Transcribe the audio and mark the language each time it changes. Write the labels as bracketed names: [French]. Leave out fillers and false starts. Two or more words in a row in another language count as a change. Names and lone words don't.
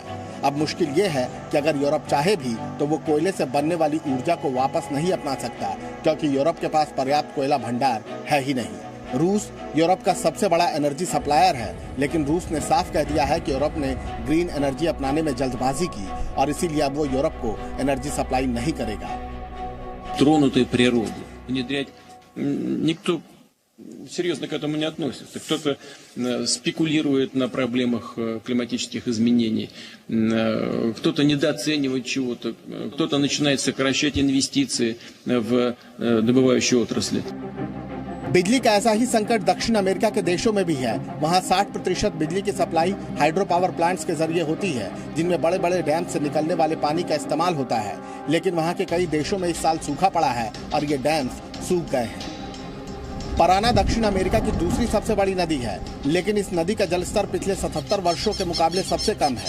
[Hindi] अब मुश्किल ये है कि अगर यूरोप चाहे भी तो वो कोयले से बनने वाली ऊर्जा को वापस नहीं अपना सकता, क्योंकि यूरोप के पास पर्याप्त कोयला भंडार है ही नहीं। रूस यूरोप का सबसे बड़ा [English] energy supplier [Hindi] है, लेकिन रूस ने साफ कह दिया है कि यूरोप ने [English] green energy [Hindi] अपनाने में जल्दबाजी की और इसीलिए अब वो यूरोप को [English] energy supply [Hindi] नहीं करेगा। [Russian] Тронутую природу внедрять никто серьезно к этому не относится. Кто-то спекулирует на проблемах климатических изменений, кто-то недооценивает чего-то, кто-то начинает сокращать инвестиции в добывающие отрасли. [Hindi] बिजली का ऐसा ही संकट दक्षिण अमेरिका के देशों में भी है। वहां 60% बिजली की सप्लाई [English] hydro power plants [Hindi] के जरिए होती है, जिनमें बड़े बड़े डैम से निकलने वाले पानी का इस्तेमाल होता है। लेकिन वहां के कई देशों में इस साल सूखा पड़ा है और ये डैम्स सूख गए हैं। पराना दक्षिण अमेरिका की दूसरी सबसे बड़ी नदी है, लेकिन इस नदी का जलस्तर पिछले 77 वर्षों के मुकाबले सबसे कम है।